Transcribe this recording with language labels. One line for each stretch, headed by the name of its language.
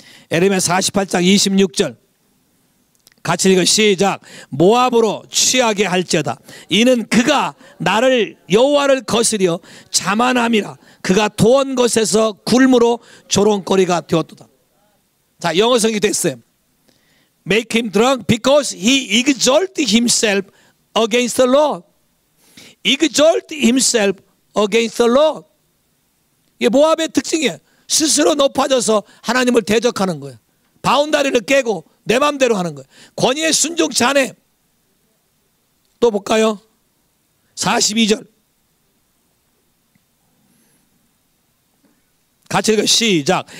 Korean: 에레미야 48장 26절 같이 읽어. 시작. 모압으로 취하게 할지어다. 이는 그가 나를 여호와를 거스려 자만함이라. 그가 도원 것에서 굴무로 조롱거리가 되었도다. 자, 영어 성경이 됐어요.
English: Make him drunk because he exalted himself against the Lord. Exalt himself against the Lord.
Korean: 이게 모압의 특징이에요. 스스로 높아져서 하나님을 대적하는 거예요. 바운다리를 깨고 내 맘대로 하는 거예요. 권위에 순종치 않아. 또 볼까요? 42절 같이 읽어. 시작.